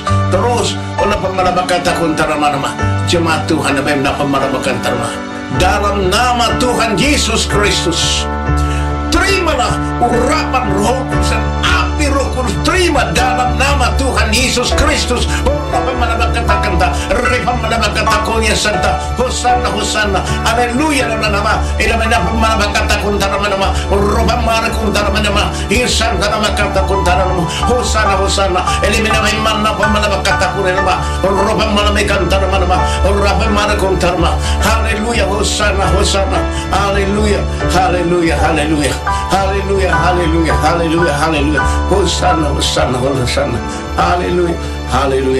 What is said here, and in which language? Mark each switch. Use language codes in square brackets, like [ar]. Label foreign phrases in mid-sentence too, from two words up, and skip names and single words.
[id] Terus pemalabakata kuntaramana, jemaat Tuhan yang pemalabakata dalam nama Tuhan Yesus Kristus, terimalah urapan Roh Kudus dan api Roh Kudus. Terima dalam nama Tuhan Yesus Kristus. Hosanna, Hosanna, haleluya. Dalam nama Ilamanah pemalabakata kuntaramana, Robamara kuntaramana, Hirsanta nama kata kuntaramana, Hosanna, Hosanna, Elimina mana pemalabakata kuntaramana, Robamara kuntaramana, Robamara kuntaramana. Haleluya, Hosanna, Hosanna, haleluya, haleluya, haleluya, haleluya, haleluya, haleluya, haleluya. Hosanna, Hosanna, Hosanna, haleluya, haleluya.